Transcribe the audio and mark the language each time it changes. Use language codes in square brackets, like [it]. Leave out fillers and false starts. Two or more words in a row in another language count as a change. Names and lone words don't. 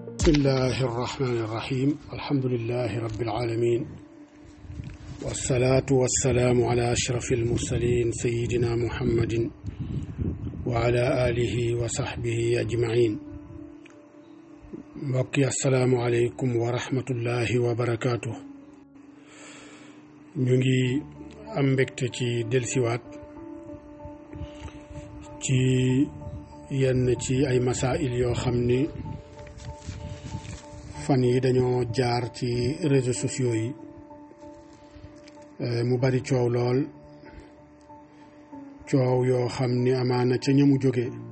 [ar] الله الرحمن الرحيم الحمد لله رب العالمين والصلاة والسلام على أشرف المرسلين سيدنا محمد وعلى آله وصحبه أجمعين mbokki السلام عليكم ورحمة الله وبركاته. [wo] ñu ngi am mbégte ci delsiwaat ci yenn ci ay masail yoo xam ni fan yi dañoo jaar ci réseaux sociaux yi mu bari coow lool, coow yoo xam ni amaana ca ñamu jóge